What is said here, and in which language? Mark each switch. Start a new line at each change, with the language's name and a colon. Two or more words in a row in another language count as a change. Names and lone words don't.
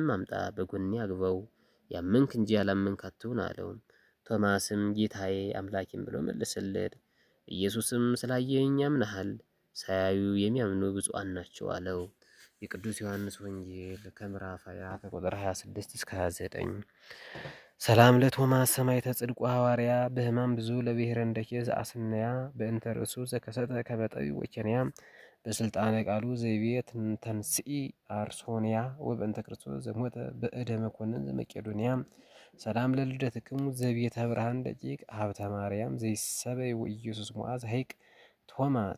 Amharic: አምጣ፣ በጎኔ አግባው፣ ያመንክ እንጂ ያላመንክ አትሁን አለው። ቶማስም ጌታዬ አምላኬም ብሎ መለሰለት። ኢየሱስም ስላየኸኝ አምነሃል፣ ሳያዩ የሚያምኑ ብፁዓን ናቸው አለው። የቅዱስ ዮሐንስ ወንጌል ከምዕራፍ 20 ከቁጥር 26 እስከ 29።
Geez: ሰላም ለቶማስ ሰማዕተ ጽድቁ ሐዋርያ በሕማም ብዙ ለብሔረ እንደኬ ዘአስነያ በእንተ ርእሱ ዘከሰተ ከመጠዊ ወኬንያ በስልጣነ ቃሉ ዘይቤ ተንስኢ አርሶንያ ወበእንተ ክርስቶስ ዘሞተ በእደ መኮንን ዘመቄዶንያ ሰላም ለልደትክሙ ዘቤተ ብርሃን ደቂቅ ሀብተ ማርያም ዘይሰበይ ወኢየሱስ ሞዐ ዘሐይቅ ቶማ